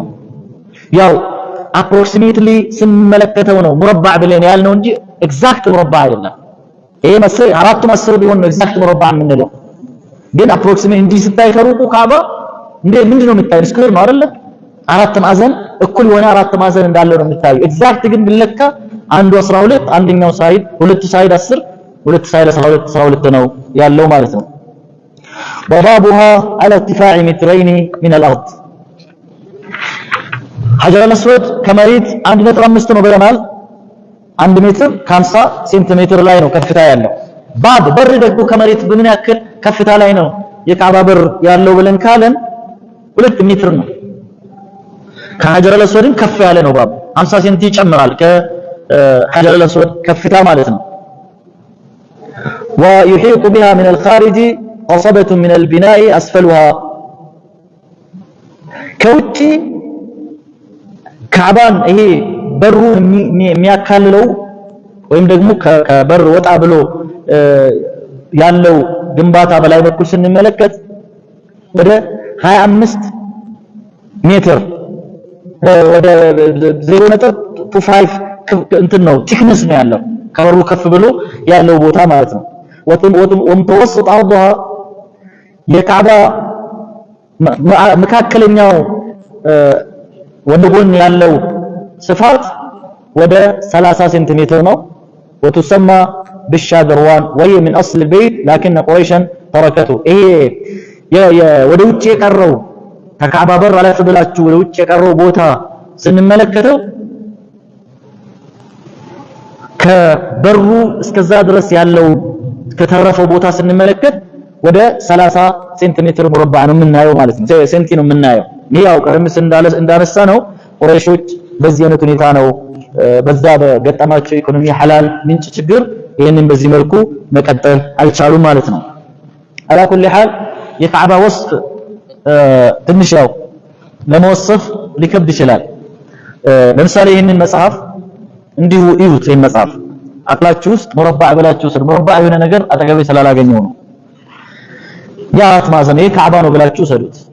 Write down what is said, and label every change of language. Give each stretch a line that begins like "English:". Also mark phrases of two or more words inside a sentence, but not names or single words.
Amharic: ያው approximately ስንመለከተው ነው ሙረባዕ ብለን ያልነው እንጂ ኤግዛክት ሙረባዕ አይደለም ይሄ መስል አራቱ መስል ቢሆን ነው ኤግዛክት ሙረባዕ የምንለው ግን approximately እንዲህ ስታይ ከሩቁ ካባ ምንድነው የምታየው ስኩዌር ነው አይደል አራት ማዕዘን እኩል የሆነ አራት ማዕዘን እንዳለው ነው የምታየው ኤግዛክት ግን ብለካ አንዱ 12 አንደኛው ሳይድ ሁለቱ ሳይድ 10 ሁለቱ ሳይድ 12 ነው ያለው ማለት ነው
Arabic: وبابها على ارتفاع مترين من الارض
Amharic: ሐጀር አልአስወድ ከመሬት 1.5 ነው ብለናል 1 ሜትር ከ50 ሴንቲሜትር ላይ ነው ከፍታ ያለው ባብ በር ደግሞ ከመሬት በምን ያክል ከፍታ ላይ ነው የካዕባ በር ያለው ብለን ካለን 2 ሜትር ነው ከሐጀር አልአስወድን ከፍ ያለ ነው ባብ 50 ሴንቲ ይጨምራል ከሐጀር አልአስወድ ከፍታ ማለት ነው
Arabic: ويحيط بها من الخارج قصبة من البناء أسفلها
Amharic: ከውጪ ካዕባን ይሄ በሩ የሚያካልለው ወይም ደግሞ ከበር ወጣ ብሎ ያለው ግንባታ በላይ በኩል ስንመለከት ወደ 25 ሜትር ወደ 0.25 እንትን ነው ቲክነስ ነው ያለው ከበሩ ከፍ ብሎ ያለው ቦታ ማለት ነው
Arabic: ومتوسط عرضها
Amharic: የካዕባ መካከለኛው ወደ ጎን ያለው ስፋት ወደ 30 سنتيمتر ነው
Arabic: وتسمى بالشادروان وهي من اصل البيت لكن قريشا تركته
Amharic: ይሄ ወደ ውጭ የቀረው ከካዕባ በር ላይ ተብላችሁ ወደ ውጭ የቀረው ቦታ ስንመለከተው ከበሩ እስከዛ ድረስ ያለው ከተረፈው ቦታ ስንመለከት ወደ 30 ሴንቲሜትር ሙረባዕ ነው የምናየው ማለት ነው ሴንቲ ነው የምናየው ይሄው ቀደምስ እንዳነሳ ነው ቁረይሾች በዚህ አይነት ሁኔታ ነው በዛ በገጠማቸው ኢኮኖሚ ሐላል ምንጭ ችግር ይሄንን በዚህ መልኩ መቀጠል አልቻሉም ማለት ነው
Arabic: على كل حال
Amharic: የካዕባ ወስፍ ትንሽ ያው ለመወሰፍ ሊከብድ ይችላል ለምሳሌ ይሄንን መጽሐፍ እንዲሁ እዩት ይሄን መጽሐፍ አቅላችሁ ውስጥ ሙረባዕ ብላችሁ ስር ሙረባዕ የሆነ ነገር አጠገቤ ስላላገኘው ነው ያት ማዘን ይሄ ካዕባ ነው ብላችሁ ሰዱት